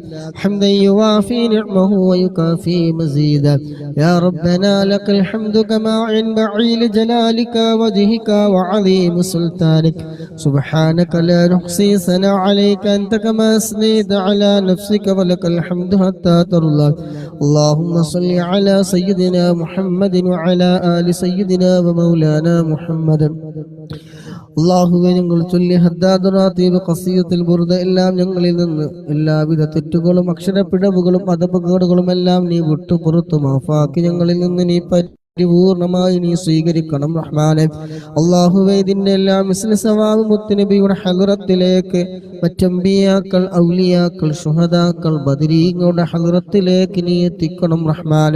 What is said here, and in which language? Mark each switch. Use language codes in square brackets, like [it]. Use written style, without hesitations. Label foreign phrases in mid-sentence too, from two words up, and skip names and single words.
[ar] حمدا يوافي نعمه ويكافي مزيده يا ربنا لك الحمد كما ينبغي لجلالك وجهك وعظيم سلطانك سبحانك لا نحصي ثناء عليك أنت كما أثنيت على نفسك ولك الحمد حتى ترضى اللهم صل على سيدنا محمد وعلى آل سيدنا ومولانا محمد [ml] അല്ലാഹുവേ ഞങ്ങൾ ചൊല്ലിയ ഹദ്ദാദ് റാത്തീബ് ഖസീദത്തുൽ ബുർദ എല്ലാം ഞങ്ങളിൽ നിന്ന് എല്ലാവിധ തെറ്റുകളും അക്ഷരപ്പിഴവുകളും അദബുകേടുകളും എല്ലാം നീ വിട്ടു പുറത്തു മാഫാക്കി ഞങ്ങളിൽ നിന്ന് നീ പൂർണ്ണമായി നീ സ്വീകരിക്കണം റഹ്മാനെ. അല്ലാഹുവേ ഇതിന്റെ എല്ലാം [ar] مثل ثواب [ml] മുത്തുനബിയുടെ ഹദ്റത്തിലേക്ക് മറ്റംബിയാക്കൾ ഔലിയാക്കൾ ശുഹദാക്കൾ ബദരീങ്ങളുടെ ഹദ്റത്തിലേക്ക് നീ എത്തിക്കണം റഹ്മാനെ.